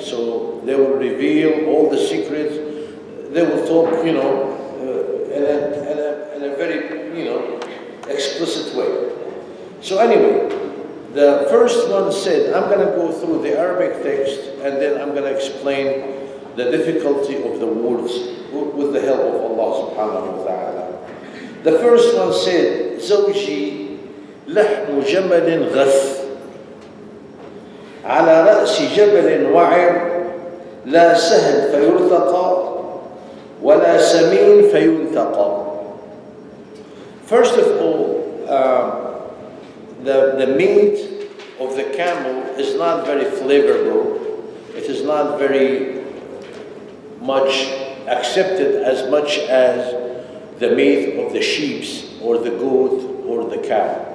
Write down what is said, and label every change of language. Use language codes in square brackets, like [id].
[en] So they will reveal all the secrets. They will talk, in a very, explicit way. So anyway, the first one said, I'm going to go through the Arabic text and then I'm going to explain the difficulty of the words with the help of Allah subhanahu wa ta'ala. The first one said, [ar] زوجي لحم جمل غث على رأس جبل وعر لا سهل فيرتقى ولا سمين فينتقى. [en] First of all, the meat of the camel is not very flavorful. It is not very much accepted as much as the meat of the sheep or the goat or the cow.